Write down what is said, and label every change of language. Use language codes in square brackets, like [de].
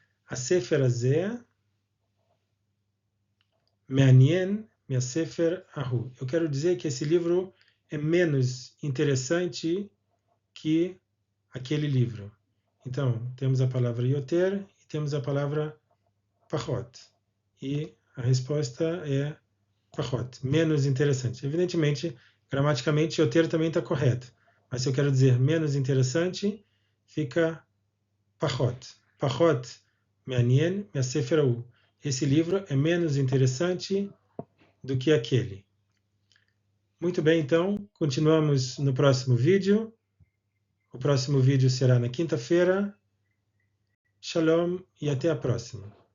[he] הספר הזה מעניין מהספר ההוא. [pt] Eu quero dizer que esse livro é menos interessante que aquele livro. Então, temos a palavra yoter e temos a palavra pachot. E a resposta é pachot, menos interessante. Evidentemente, gramaticamente, yoter também está correto. Mas se eu quero dizer menos interessante, fica pachot. [he] Pachot מעניין מהספר ההוא. [pt] Esse livro é menos interessante do que aquele. Muito bem, então, continuamos no próximo vídeo. O próximo vídeo será na quinta-feira. Shalom e até a próxima.